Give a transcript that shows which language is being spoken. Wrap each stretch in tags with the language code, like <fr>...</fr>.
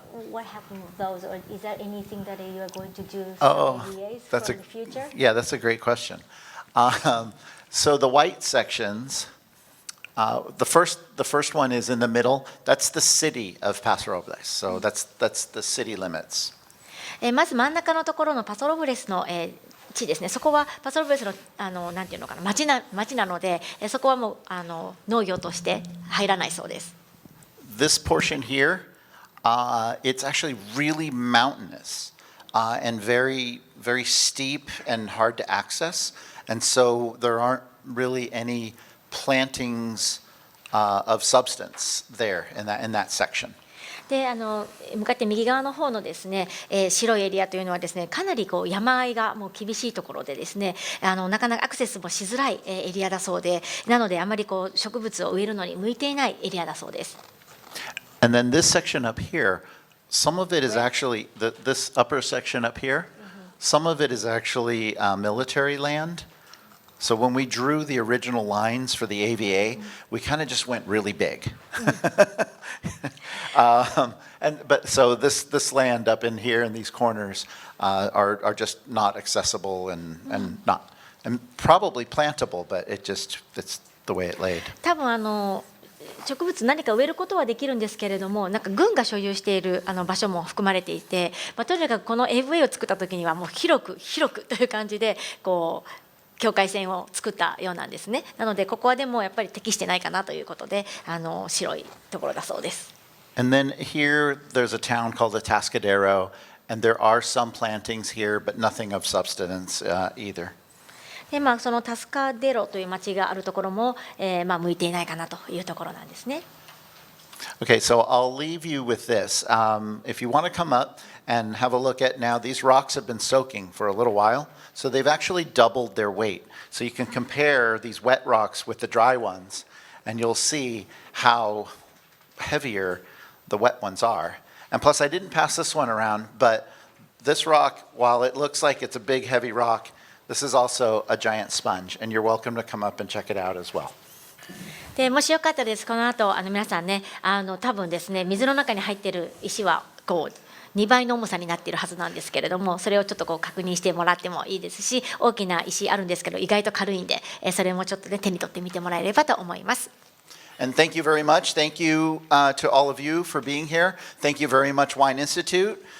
<en>What happened with those, or is there anything that you are going to do Oh, for AVAs that's for the future? Yeah, that's a great question. So the white sections, the first one is in the middle. That's the city of Paso Robles. So that's the city limits.</en> <ja>まず真ん中のところのパソロブレスの地ですね。そこはパソロブレスのなんていうのかな、町なので、そこはもう農業として入らないそうです。</ja> <en>This portion here, it's actually really mountainous and very, very steep and hard to access. And so there aren't really any plantings of substance there in that section.</en> <ja>で向かって右側の方のですね、白いエリアというのはですね、かなり山あいがもう厳しいところでですね、なかなかアクセスもしづらいエリアだそうで、なのであまり植物を植えるのに向いていないエリアだそうです。</ja> <en>And then this section up here, some of it is actually this upper section up here. Some of it is actually military land. So when we drew the original lines for the AVA, we kind of just went really big. But so this land up in here in these corners are just not accessible and probably plantable, but it's the way it laid.</en> <ja>多分植物何か植えることはできるんですけれども、なんか軍が所有している場所も含まれていて、とにかくこの AVA を作った時にはもう広くという感じで境界線を作ったようなんですね。なのでここはでもやっぱり適してないかなということで白いところだそうです。</ja> <en>And then here there's a town called Atascadero, and there are some plantings here, but nothing of substance either.</en> <ja>でそのタスカデロという町があるところも、向いていないかなというところなんですね。</ja> <en>Okay, so I'll leave you with this. If you want to come up and have a look at now, these rocks have been soaking for a little while, so they've actually doubled their weight. So you can compare these wet rocks with the dry ones, and you'll see how heavier the wet ones are. And plus, I didn't pass this one around, but this rock, while it looks like it's a big, heavy rock, this is also a giant sponge, and you're welcome to come up and check it out as well.</en> <ja>でもしよかったです、この後皆さんね、多分ですね、水の中に入っている石はこう2倍の重さになっているはずなんですけれども、それをちょっとこう確認してもらってもいいですし、大きな石あるんですけど意外と軽いんで、それもちょっとね手に取ってみてもらえればと思います。</ja> <en>And thank you very much. Thank you to all of you for being here. Thank you very much, Wine Institute.</en>